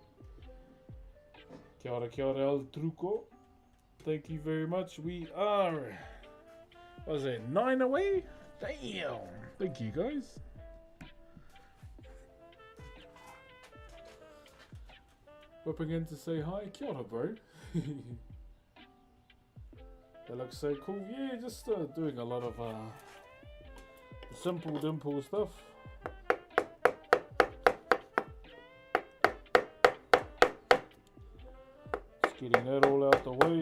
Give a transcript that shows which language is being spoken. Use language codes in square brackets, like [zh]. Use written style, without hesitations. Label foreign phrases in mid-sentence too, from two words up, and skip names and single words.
[mi] Kia ora, El Truco. [en] Thank you very much. We are, what was it, 9 away? Damn. Thank you, guys. Whipping in to say hi. [mi] Kia ora, [en] bro. That looks so cool. Yeah, just doing a lot of simple dimple stuff. Just getting that all out the way.